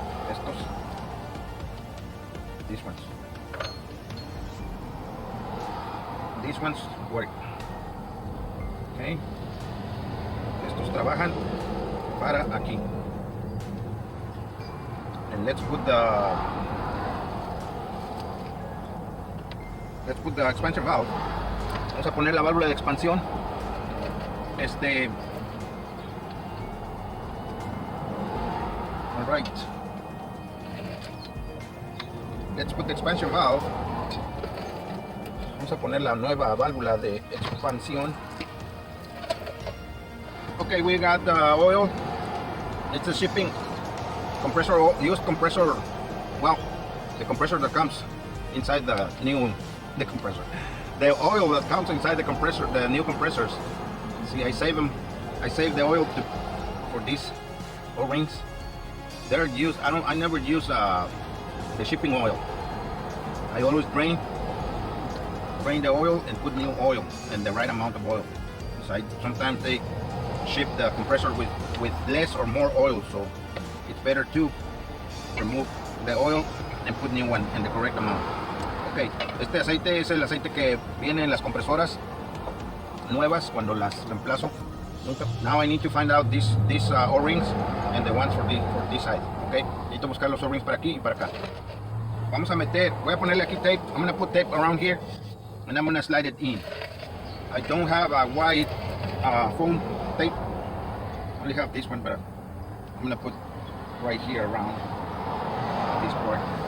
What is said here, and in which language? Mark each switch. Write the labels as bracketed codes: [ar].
[en] Estos, these ones work. Okay. [es] Estos trabajan para aquí. [en] And let's put the expansion valve. [es] Vamos a poner la válvula de expansión. [en] All right. Let's put the expansion valve. [es] Vamos a poner la nueva válvula de expansión. [en] Okay, we got the oil. It's a shipping compressor, used compressor. Well, the compressor that comes inside the compressor. The oil that comes inside the compressor, the new compressors. See, I save them. I save the oil for these O-rings. They're used. I never use the shipping oil. I always drain the oil and put new oil and the right amount of oil. So sometimes they ship the compressor with less or more oil, so it's better to remove the oil and put new one in the correct amount. [es] Okay, este aceite es el aceite que viene en las compresoras nuevas cuando las reemplazo. [en] Now I need to find out these O-rings and the ones for this side. [es] Okay, necesito buscar los O-rings para aquí y para acá. Vamos a meter, voy a ponerle aquí tape. [en] I'm gonna put tape around here and I'm gonna slide it in. I don't have a white foam tape. I only have this one, but I'm gonna put right here around this part.